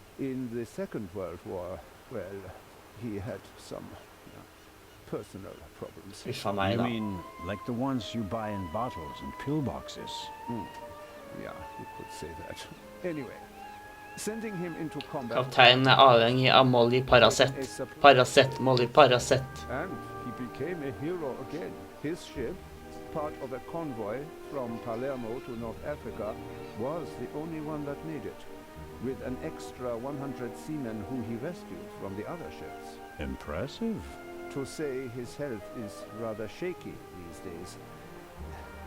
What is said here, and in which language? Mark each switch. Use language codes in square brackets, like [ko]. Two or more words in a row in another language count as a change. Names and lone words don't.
[en] In the Second World War, well, he had some personal problems. [no] Huff a meg [en] You [no] da. [en] mean like the ones you buy in bottles and pillboxes? Yeah, you could say that. Anyway, sending him into combat... [no] Kapteinen er avhengig av Molly Paracet. Paracet, Molly Paracet. [en] And he became a hero again. His ship, part of a convoy from Palermo to North Africa, was the only one that made it, with an extra 100 seamen who he rescued from the other ships. Impressive. To say his health is rather shaky these days.